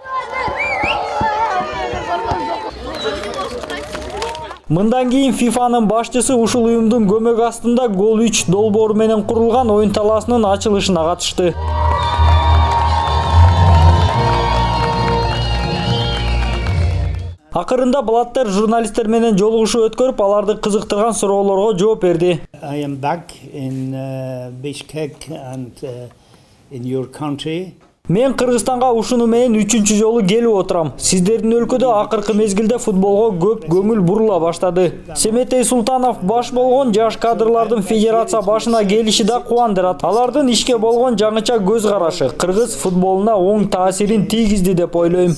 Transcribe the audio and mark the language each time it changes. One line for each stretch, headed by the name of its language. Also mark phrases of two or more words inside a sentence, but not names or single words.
Kyrgyz: Мындан кийин FIFAнын башчысы ушул уюмдун көмөк астында гол 3 долбоору менен курулган оюн талаасынын ачылышына катышты. Акырында Блаттер журналисттер менен жолугушуу өткөрүп, аларды кызыктырган суроолорго жооп берди.
English: I am back in Bishkek and in your country.
Kyrgyz: Мен Кыргызстанга ушуну менен 3-чү жолу келип отурам. Сиздердин өлкөдө акыркы мезгилде футболго көп көңүл бурула баштады. Семетей Султанов баш болгон жаш кадрлардын федерация башына келиши да кубандырат. Алардын ишке болгон жаңыча көз карашы кыргыз футболуна оң таасирин тийгизди деп ойлойм.